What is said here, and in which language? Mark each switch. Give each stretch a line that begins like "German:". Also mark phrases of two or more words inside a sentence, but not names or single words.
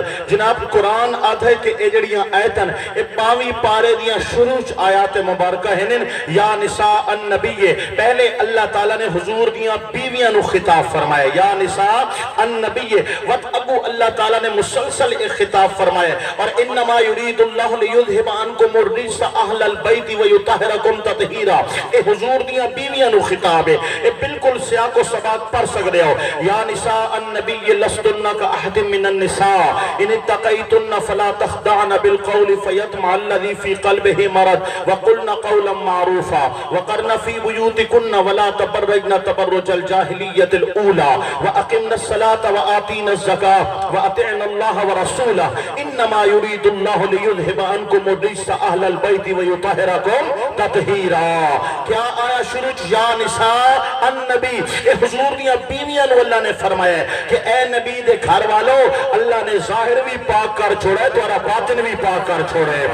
Punjabi: جناب قرآن آتا ہے کہ اے جڑیاں آیتن اے 22 پارے دیاں شروع آیات مبارکہ ہیں.
Arabic: یا نساء النبی,
Punjabi: پہلے اللہ تعالیٰ نے حضور دیاں بیویاں نو خطاب فرمایا
Arabic: یا نساء النبی.
Punjabi: وقت اگو اللہ تعالیٰ نے مسلسل ایک خطاب فرمایا, اور
Arabic: انما یرید اللہ لیذھب عنکم الرجس اہل البیت ویطہرکم تطہیرا.
Punjabi: اے حضور دیاں بیویاں نو خطاب ہے. اے بالکل سیاق و سباق پڑھ سکتے ہو.
Arabic: یا نساء النبی لستن کا احد من النساء ان اتقیتن فلا تخدعن بالقول فیطمع الذی فی قلبہ مرض وقلن قولا معروفا وقرن فی بیوتکن ولا تبرجن تبرج الجاہلیت الاولی واقمن الصلاة وآتین الزکاة واطعن اللہ ورسولہ انما یرید اللہ لیذھب عنکم الرجس اہل البیت ویطہرکم تطہیرا.
Punjabi: کیا آیا شروع
Arabic: یا نساء النبی,
Punjabi: اے حضور دیاں بیویاں نو اللہ نے فرمایا ہے کہ اے نبی دے گھر والو اللہ نے ظاہر بھی پاک کر چھوڑا ہے, تمہارا باطن بھی پاک کر چھوڑا ہے.